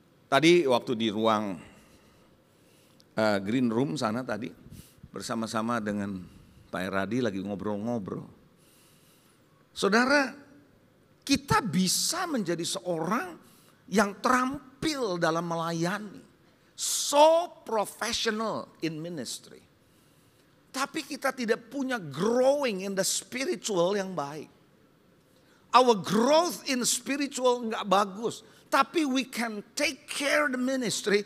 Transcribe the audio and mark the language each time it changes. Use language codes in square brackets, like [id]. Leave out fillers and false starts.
[id] Tadi waktu di ruang green room sana tadi, bersama-sama dengan Pak Eradi lagi ngobrol-ngobrol. Saudara, kita bisa menjadi seorang yang terampil dalam melayani. [en] So professional in ministry. [id] Tapi kita tidak punya [en] growing in the spiritual [id] yang baik. [en] Our growth in spiritual [id] enggak bagus. Tapi [en] we can take care the ministry.